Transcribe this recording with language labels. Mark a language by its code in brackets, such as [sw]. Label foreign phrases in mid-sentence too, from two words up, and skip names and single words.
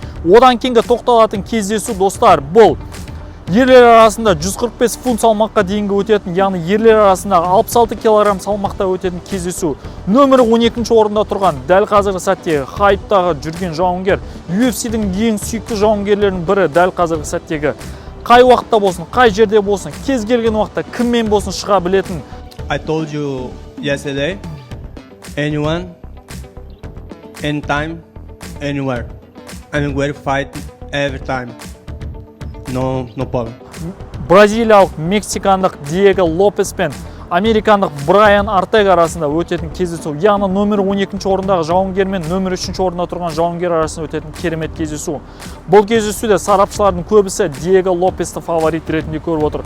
[kk] Одан кейінгі тоқталатын кездесу достар, бұл ерлер арасында 145 фунт салмаққа дейінгі өтетін, яғни ерлер арасында 66 килограмм салмақта өтетін кездесу. Нөмірі 12-ші орында тұрған, дәл қазіргі сәттегі хайптағы жүрген жауынгер, UFC-дің ең сүйікті жауынгерлерінің бірі дәл қазіргі сәттегі. Қай уақытта болсын, қай жерде болсын, кез келген уақытта кіммен болсын шыға білетін. [en] I told you yesterday, anyone, anytime, anywhere. I'm ready to fight every time. No problem. [kk] Бразилиялық, мексикандық Диего Лопес пен американдық Брайан Ортега арасында өтетін кездесу. Яғни нөмір 12-ші орындағы жауынгер мен нөмір 3-ші орында тұрған жауынгер арасында өтетін керемет кездесу. Бұл кездесуде сарапшылардың көбісі Диего Лопесті фаворит ретінде көріп отыр.